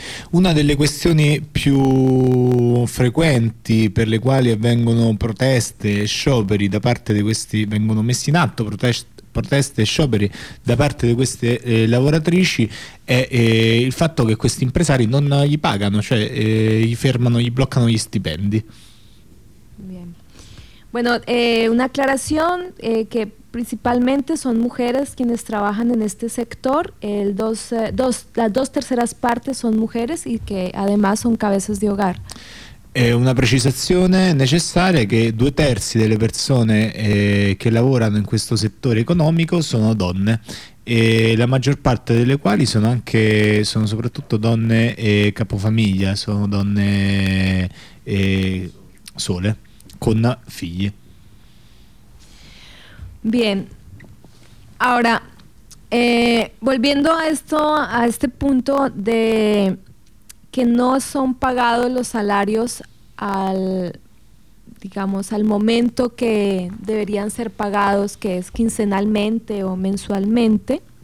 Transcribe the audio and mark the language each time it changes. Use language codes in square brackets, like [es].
[it] Una delle questioni più frequenti per le quali avvengono proteste e scioperi da parte di questi, vengono messi in atto proteste e scioperi da parte di queste lavoratrici è il fatto che questi impresari non gli pagano, cioè gli fermano, gli bloccano gli stipendi. [es] Bien. Bueno, una aclaración que principalmente son mujeres quienes trabajan en este sector, las dos terceras partes son mujeres y que además son cabezas de hogar. [it] È una precisazione necessaria che due terzi delle persone che lavorano in questo settore economico sono donne e la maggior parte delle quali sono anche, sono soprattutto donne capofamiglia, sono donne sole con figli. [es] Bien, ahora volviendo a esto, a este punto de que no son pagados los salarios al, digamos, al momento que deberían ser pagados, que es quincenalmente o mensualmente,